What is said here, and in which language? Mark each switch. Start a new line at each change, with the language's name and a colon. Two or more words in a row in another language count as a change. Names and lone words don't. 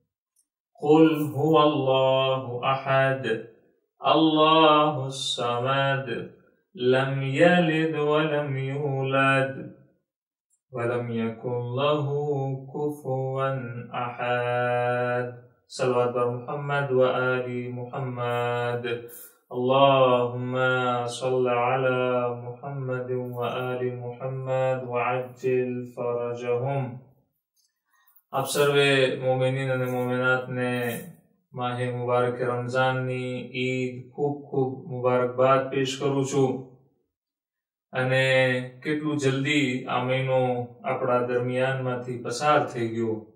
Arabic: قل هو الله أحد الله الصمد لم يلد ولم يولد ولم يكن له كفوا أحد.
Persian: صلوات بر محمد وآل محمد.
Arabic: اللهم صل على محمد وآل محمد وعجل فرجهم.
Gujarati: આપ સર્વે મોમિનીન અને મોમિનાતને માહે મુબારક રમઝાનની ઈદ ખૂબ ખૂબ મુબારકબાદ પેશ કરું છું. અને કેટલું જલ્દી આ મહિનો આપણા દરમિયાનમાંથી પસાર થઈ ગયો.